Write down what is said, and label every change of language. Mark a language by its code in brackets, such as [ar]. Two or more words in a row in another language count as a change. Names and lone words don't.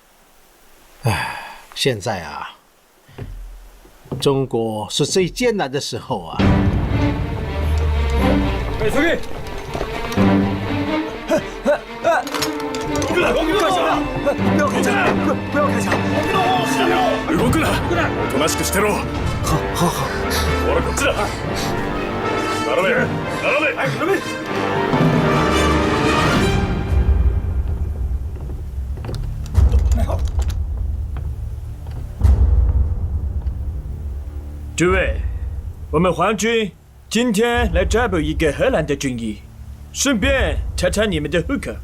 [zh] 现在啊，中国是最艰难的时候啊。随便。干什么？不要开枪！不要开枪！ [ja] 動くな！おとなしくしてろ。 [zh] 好。 [ja] ほらこっちだ。並べ！早く並べ！ [zh] 诸位，我们皇军今天来抓捕一个荷兰的军医，顺便查查你们的户口。